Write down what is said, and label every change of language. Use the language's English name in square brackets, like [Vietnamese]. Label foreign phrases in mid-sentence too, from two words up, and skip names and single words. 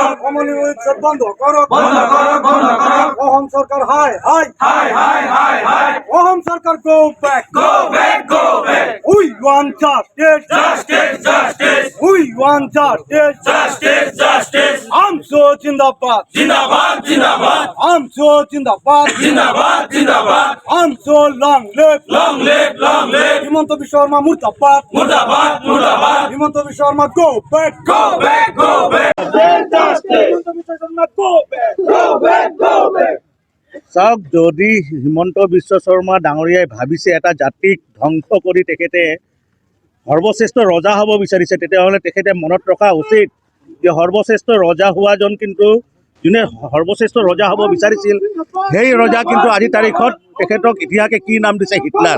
[Bangla] কমলি উচ্ছেদ বন্ধ করো বন্ধ করো বন্ধ করো অহম সরকার হাই হাই হাই হাই হাই হাই [English] অহম সরকার go back go back go back We want justice justice justice We want justice justice justice [Bangla] আমসো জিন্দাবাদ জিন্দাবাদ জিন্দাবাদ আমসো জিন্দাবাদ জিন্দাবাদ জিন্দাবাদ [English] আমসো long live long live [Bangla] হিমন্ত বিশ্ব শর্মা মুর্দাবাদ মুর্দাবাদ মুর্দাবাদ [English] হিমন্ত বিশ্ব শর্মা go back go back justice হিমন্ত বিশ্ব শর্মা go back go back [Assamese] চাওক যদি হিমন্ত বিশ্ব শৰ্মা ডাঙৰীয়াই ভাবিছে এটা জাতিক ধ্বংস কৰি তেখেতে সৰ্বশ্ৰেষ্ঠ ৰজা হ'ব বিচাৰিছে, তেতিয়াহ'লে তেখেতে মনত ৰখা উচিত যে সৰ্বশ্ৰেষ্ঠ ৰজা হোৱাজন কিন্তু যোনে সৰ্বশ্ৰেষ্ঠ ৰজা হ'ব বিচাৰিছিল সেই ৰজা কিন্তু আজি তাৰিখত তেখেতক ইতিহাসে কি নাম দিছে, হিটলাৰ।